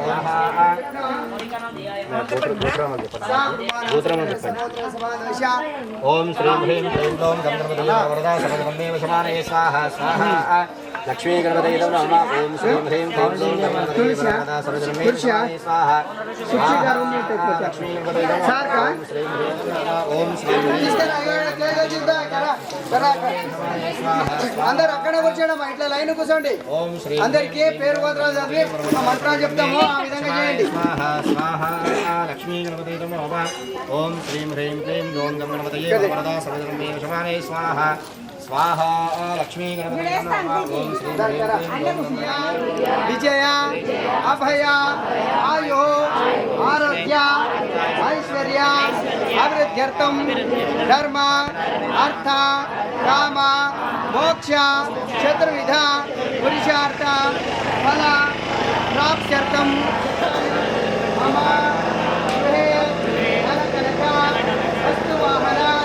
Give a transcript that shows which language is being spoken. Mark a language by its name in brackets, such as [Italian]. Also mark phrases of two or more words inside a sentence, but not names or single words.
[Sanskrit] ओम श्री ह्रीं क्लीं ग्लौं गणपतये वरदा सर्वजन्मेव शिवाय स्वाहा स्वाहा लक्ष्मी गणपतये नमः ओम श्री ह्रीं क्लीं ग्लौं गणपतये वरदा सर्वजन्मेव शिवाय स्वाहा लक्ष्मी गणपतये नमः ओम श्री ह्रीं ओम श्री [Telugu] అందరు అక్కడ కూర్చోండి ఇట్లా లైన్ కూర్చోండి [Sanskrit] ओम श्री [Telugu] అందరికీ పేరు మంత్రాలు చదివి మంత్రాలు చెప్తాము ఆ విధంగా చేయండి [Sanskrit] स्वाहा स्वाहा लक्ष्मी गणपतये नमः ओम श्री ह्रीं क्लीं ग्लौं गणपतये वरदा सर्वजन्मेव शिवाय स्वाहा स्वाहा लक्ष्मी गणपतये नमः ओम श्री ह्रीं क्लीं ग्लौं విజయ అభయ ఆయో ఆరోగ్య ఐశ్వర్య అభివృద్ధ్యర్థం ధర్మ అర్థ కామ మోక్ష చతుర్విధ పురుషార్థ ఫల ప్రాప్త్యర్థం మమ గృహే ధనకనక వస్తువాహన